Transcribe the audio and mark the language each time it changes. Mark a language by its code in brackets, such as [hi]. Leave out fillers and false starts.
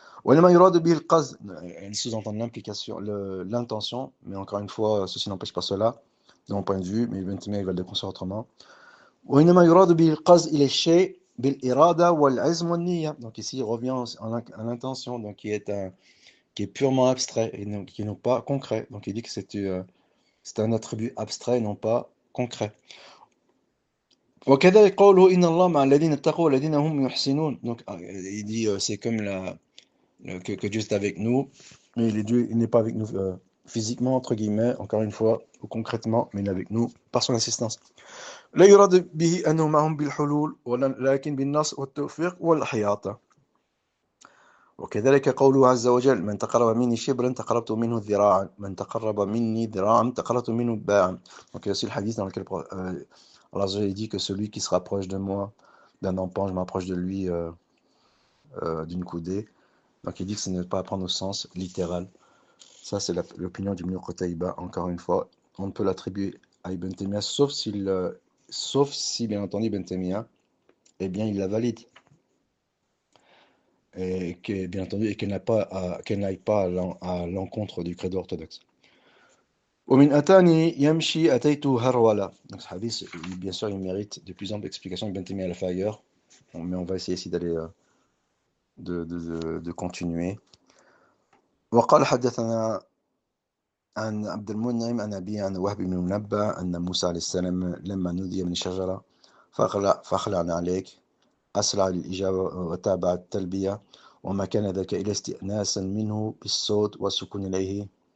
[ar] وإنما يراد به القصد, [fr] elles sous-entendent l'implication, l'intention, mais encore une fois, ceci n'empêche pas cela, de mon point de vue, mais Ibn Taymiyyah il va le déconstruire autrement. [ar] وإنما يراد به القصد إلى الشيء بالإرادة والعزم والنية. [fr] Donc ici, il revient à l'intention, donc qui est purement abstrait et non, qui n'est pas concret. Donc il dit que c'est un attribut abstrait et non pas concret. [ar] وكذلك قوله إن الله مع الذين اتقوا والذين هم يحسنون. [fr] Donc il dit c'est comme que Dieu est avec nous, mais Dieu il n'est pas avec nous physiquement entre guillemets, encore une fois, ou concrètement, mais il est avec nous par son assistance. [ar] لا يراد به أنه معهم بالحلول ولكن بالنصر والتوفيق والحياطة. وكذلك قوله عز وجل من تقرب مني شبرا تقربت منه ذراعا من تقرب مني ذراعا تقربت منه باعا. [fr] Donc il y a aussi le hadith dans lequel Allah dit que celui qui se rapproche de moi d'un empan, je m'approche de lui d'une coudée. Donc il dit que ce n'est pas à prendre au sens littéral. Ça c'est l'opinion d'Ibn Qutayba. Encore une fois, on ne peut l'attribuer à Ibn Taymiyyah sauf si bien entendu Ibn Taymiyyah, eh bien il la valide. Et que, bien entendu, et qu'elle n'aille pas à l'encontre du credo orthodoxe. [ar] ومن أتاني يمشي أتيته هرولة. [fr] Donc ce hadith, bien sûr, il mérite de plus amples explications. Ibn Taymiyyah l'a fait ailleurs, mais on va essayer ici d'aller de continuer. [ar] وقال حدثنا عن عبد المنعم عن أبي عن وهب بن منبه أن موسى عليه السلام لما نودي من الشجرة فخلعنا عليك أسرع للإجابة وتابع التلبية وما كان ذلك إلا استئناسا منه بالصوت والسكون إليه.